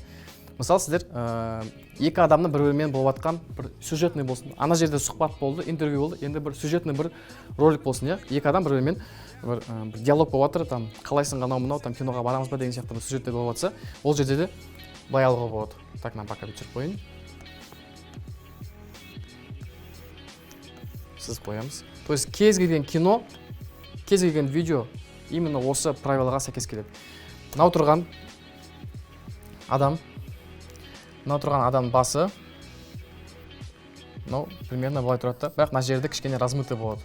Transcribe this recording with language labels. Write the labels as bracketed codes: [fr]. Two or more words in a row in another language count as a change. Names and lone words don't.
[kk] Мысалы, сіздер екі адамның бір-бірімен болып жатқан бір сюжетный болсын. Ана жерде сұхбат болды, интервью болды, енді бір сюжетный бір ролик болсын, иә? Екі адам бір-бірімен бір диалог болып жатыр, там қалайсың анау мынау, там киноға барамыз ба деген сияқты бір сюжеттер болып жатса, ол жерде де былай алуға болады. [ru] Так, нам пока [kk] бүйтіп қойын. Сіз қоямыз. [ru] То есть [kk] кез келген кино, кез келген видео именно осы правилаға сәйкес келеді. Мынау тұрған адам басы, примерно былай тұрады да, бірақ мына жерде кішкене размыты болады.